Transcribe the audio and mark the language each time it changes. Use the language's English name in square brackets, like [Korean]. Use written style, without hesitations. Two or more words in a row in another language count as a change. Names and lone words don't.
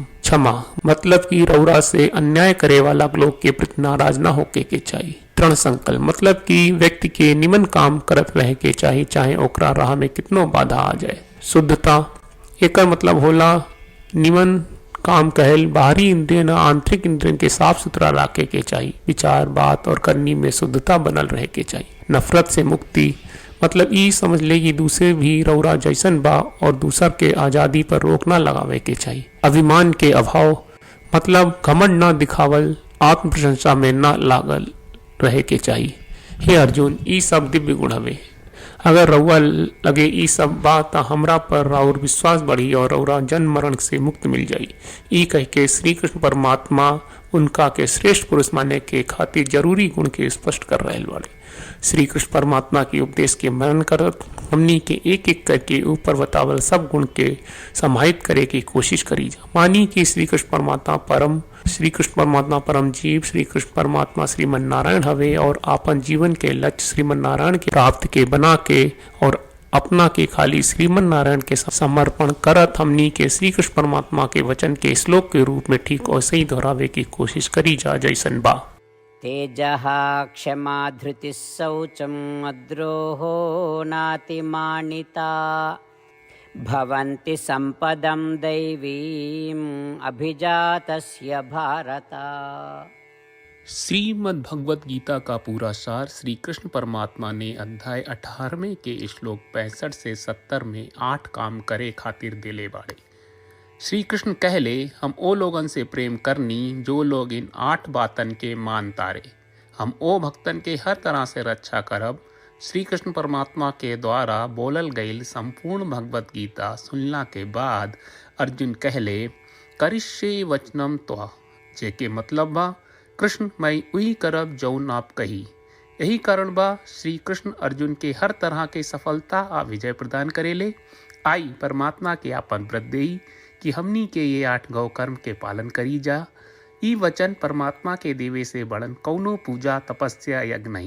[Bhojpuri] क्षमा मतलब कि रौरा से अन्याय करे वाला लोग के प्रति नाराज ना होके के चाहिए। दृढ़ संकल्प मतलब कि व्यक्ति के निमन काम करत रहे के चाहिए, चाहे ओकरा राह में कितनो बाधा आ जाए। शुद्धता एकर मतलब होला निमन काम कहल बाहरी इंद्रिय न आंतरिक इंद्रिय के साफ सुथरा रखे के चाहिए। विचार, बात और करनी में शुद्धता बनल रहे के चाहिए। नफरत से मुक्ति मतलब ई समझ ले कि दूसरे भी रौरा जैसन बा और दूसर के आजादी पर रोक ना लगावे के चाहिए। अभिमान के अभाव मतलब घमंड न दिखावल, आत्म प्रशंसा में न लागल रहे के चाहिए। हे अर्जुन, ई सब दिव्य गुण हवे। अगर रउआ लगे ई सब बात हमरा पर राउर विश्वास बढ़ी और रउरा जन्म मरण से मुक्त मिल जाई। ई कह के श्री कृष्ण परमात्मा उनका के श्रेष्ठ पुरुष माने के खातिर जरूरी गुण के स्पष्ट कर रहे बाड़े। श्री कृष्ण परमात्मा के उपदेश के मनन करत हमनी के एक एक करके ऊपर बतावल सब गुण के समाहित करे की कोशिश करी जा। मानी कि श्री कृष्ण परमात्मा परम जीव श्री कृष्ण परमात्मा श्रीमन नारायण हवे और आपन जीवन के लक्ष्य श्रीमन नारायण के प्राप्त के बना के और अपना के खाली श्रीमन नारायण के समर्पण करत हमनी के श्री कृष्ण परमात्मा के वचन के श्लोक के रूप में ठीक वैसे ही दोहरावे की कोशिश करी जा जैसन बा। [Sanskrit] तेजः क्षमा धृतिः शौचम् अद्रोहो नातिमानिता भवन्ति संपदं दैवीम् अभिजातस्य भारत। [Bhojpuri] श्रीमद् भगवत गीता का पूरा सार श्री कृष्ण परमात्मा ने अध्याय 18वें के श्लोक 65 से 70 में 8 काम करे खातिर दिले बाड़े। श्री कृष्ण कहले, हम ओ लोगन से प्रेम करनी जो लोग इन 8 बातन के मान तारे। हम ओ भक्तन के हर तरह से रक्षा करब। श्री कृष्ण परमात्मा के द्वारा बोलल गईल संपूर्ण भगवत गीता सुनला के बाद अर्जुन कहले, [Sanskrit] करिष्ये वचनम त्वा, [Bhojpuri] जेके मतलब बा कृष्ण मैं उही करब जौन आप कही। यही कारण बा श्री कृष्ण अर्जुन के हर तरह के सफलता आ विजय प्रदान करेले। आई परमात्मा के आपन व्रत देई कि हमनी के ये 8 गौ कर्म के पालन करी जा। ई वचन परमात्मा के देवे से बड़न कौनो पूजा तपस्या यज्ञ नहीं।